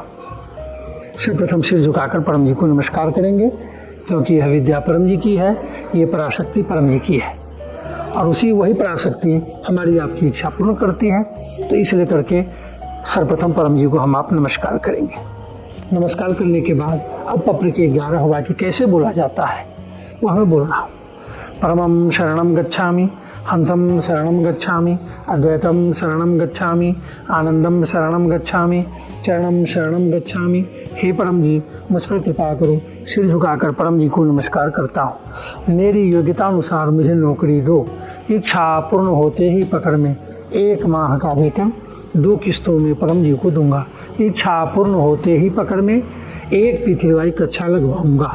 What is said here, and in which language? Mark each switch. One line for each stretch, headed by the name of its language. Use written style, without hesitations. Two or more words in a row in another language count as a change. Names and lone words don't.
Hindi: सर्वप्रथम सिर झुकाकर परम जी को नमस्कार करेंगे, क्योंकि यह विद्या परम जी की है, ये पराशक्ति परम जी की है और वही पराशक्ति हमारी आपकी इच्छा पूर्ण करती है। तो इसलिए करके सर्वप्रथम परम जी को हम आप नमस्कार करेंगे। नमस्कार करने के बाद अब पत्र के 11 वाक्य कैसे बोला जाता है वह मैं बोल रहा हूँ।
Sanskrit: परमं शरणं गच्छामि, हंसं शरणं गच्छामि, अद्वैतं शरणं गच्छामि, आनंदं शरणं गच्छामि, चरणं शरणं गच्छामि।
Hindi: हे परम जी, मुझ पर कृपा करो। सिर झुकाकर परम जी को नमस्कार करता हूँ। मेरी योग्यता अनुसार मुझे नौकरी दो। इच्छा पूर्ण होते ही पकड़ में 1 माह का वेतन 2 किस्तों में परम जी को दूंगा। इच्छा पूर्ण होते ही पकड़ में 1 पिथुराई कक्षा लगवाऊंगा।